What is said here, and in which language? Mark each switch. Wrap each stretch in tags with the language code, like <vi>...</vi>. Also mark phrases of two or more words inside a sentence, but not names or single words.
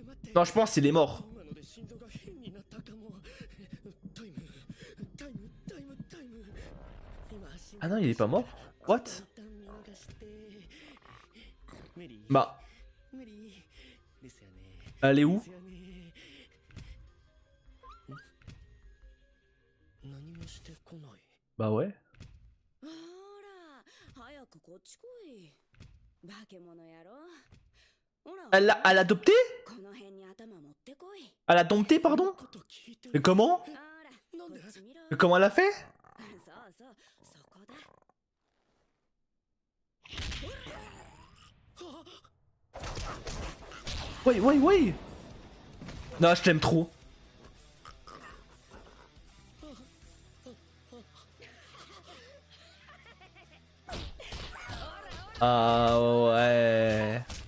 <fr>Non, je pense qu'il est mort.</fr> <ja>今ので心臓が変になったかも。タイム、タイム、タイム、タイム。今、心</ja> <fr>Ah non, il est pas mort. What?</fr> <ja>一旦見逃して無理</ja> <fr>Bah,</fr> <ja>無理ですよね。</ja> <fr>elle est</fr> <ja>で</ja> <fr>où?</fr> <ja>すよね。何もしてこない。</ja> <fr>Bah ouais.</fr> <ja>ほら早くこっち来い化け物やろほら</ja> <fr>Elle l'a adopté?</fr> <ja>この辺に頭持ってこい</ja> <fr>Elle a dompté, pardon?</fr> <ja>こと聞いて</ja> <fr>Et comment?</fr> <ja>ほらなんでこっち見ろ</ja> <fr>Et comment elle a fait?</fr> <ja>そうそうそこだ</ja> <fr>Ouais, ouais, ouais. Non, je t'aime trop. Ah ouais.</fr>